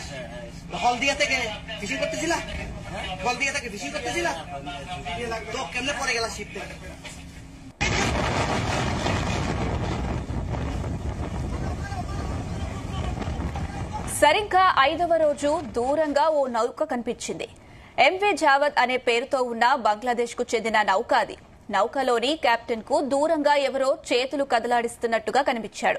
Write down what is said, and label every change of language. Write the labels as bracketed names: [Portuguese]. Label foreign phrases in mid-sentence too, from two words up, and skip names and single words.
[Bangla] হলদিয়া থেকে ফিশিং করতেছিলা? হলদিয়া থেকে ফিশিং করতেছিলা? তো কেমনে পরে গেলা শিপ থেকে? [Telugu] సరిగ్గా 5వ రోజు దూరంగా ఓ నౌక కనిపించింది. ఎంవీ జావద్ అనే పేరుతో ఉన్న బంగ్లాదేశ్ కు చెందిన నౌక అది. నౌకలోని కెప్టెన్ కు దూరంగా ఎవరో చేతులు కదలాడిస్తున్నట్టుగా కనిపించాడు.